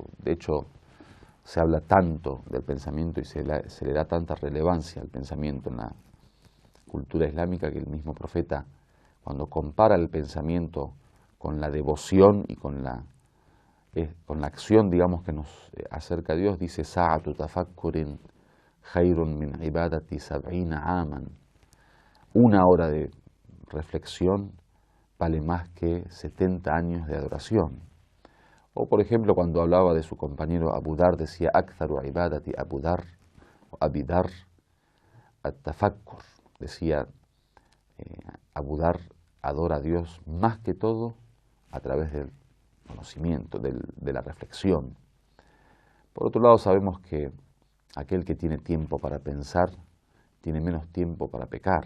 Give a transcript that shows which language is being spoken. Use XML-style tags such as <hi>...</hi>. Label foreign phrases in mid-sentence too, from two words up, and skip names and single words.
<es>De hecho, se habla tanto del pensamiento y se le da tanta relevancia al pensamiento en la cultura islámica, que el mismo profeta, cuando compara el pensamiento con la devoción y con la acción, digamos, que nos acerca a Dios, dice:</es> <ar>ساعة تفكر خير من عبادة سبعين عاما.</ar> <es>Una hora de reflexión vale más que 70 años de adoración. O, por ejemplo, cuando hablaba de su compañero Abu Dar, decía:</es> <ar>أكثر عبادة أبو ذر o أبي ذر التفكر.</ar> <es>Decía, Abu Dar adora a Dios más que todo a través del conocimiento, de la reflexión. Por otro lado, sabemos que aquel que tiene tiempo para pensar tiene menos tiempo para pecar.</es>